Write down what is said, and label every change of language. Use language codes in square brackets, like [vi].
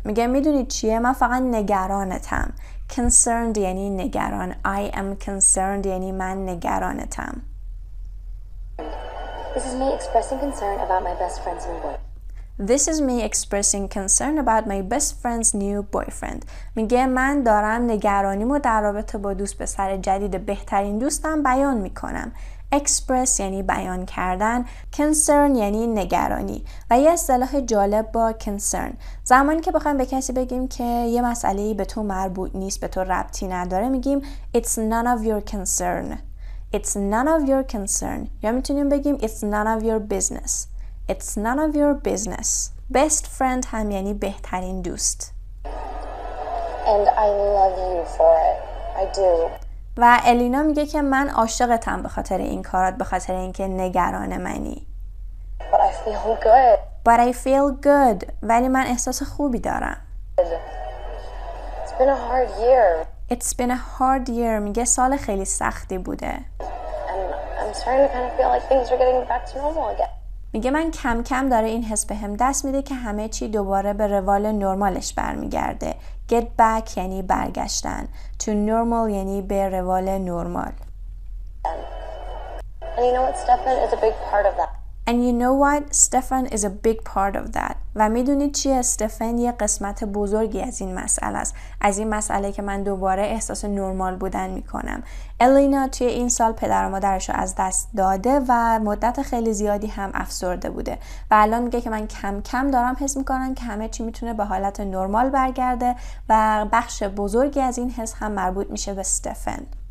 [fa] میگه میدونی چیه؟ من فقط نگرانتم. Concerned یعنی نگران. [en] I am concerned [fa] یعنی من نگرانتم. [en] This is me expressing concern about my best friend's new boyfriend. This is me expressing concern about my best friend's new boyfriend. [fa] میگه من دارم نگرانیمو در رابطه با دوست پسر جدید بهترین دوستم بیان میکنم. express یعنی بیان کردن، concern یعنی نگرانی. و یه اصطلاح جالب با concern، زمانی که بخوایم به کسی بگیم که یه مسئله‌ای به تو مربوط نیست، به تو ربطی نداره، میگیم [en] it's none of your concern. It's none of your concern. [fa] یا میتونیم بگیم [en] it's none of your business. It's none of your business. [fa] Best friend هم یعنی بهترین دوست. [en] And I love you for it. I do. [fa] و الینا میگه که من عاشقتم به خاطر این کارات، به خاطر اینکه نگران منی. [en] But I feel good. But I feel good. [fa] ولی من احساس خوبی دارم. [en] It's been a hard year. It's been a hard year. [fa] میگه سال خیلی سختی بوده. [en] And I'm starting to kind of feel like things are getting back to normal again. [fa] میگه من کم کم داره این حس بهم دست میده که همه چی دوباره به روال نرمالش برمیگرده. Get back یعنی برگشتن. To normal یعنی به روال نرمال. [en] And you know what, Stefan is a big part of that. And you know what? Stefan is a big part of that. [fa] و میدونید چیه؟ استفن یه قسمت بزرگی از این مسئله است. از این مسئله که من دوباره احساس نرمال بودن میکنم. الینا توی این سال پدر و مادرش رو از دست داده و مدت خیلی زیادی هم افسرده بوده. و الان میگه که من کم کم دارم حس میکنم که همه چی میتونه به حالت نرمال برگرده و بخش بزرگی از این حس هم مربوط میشه به استفن.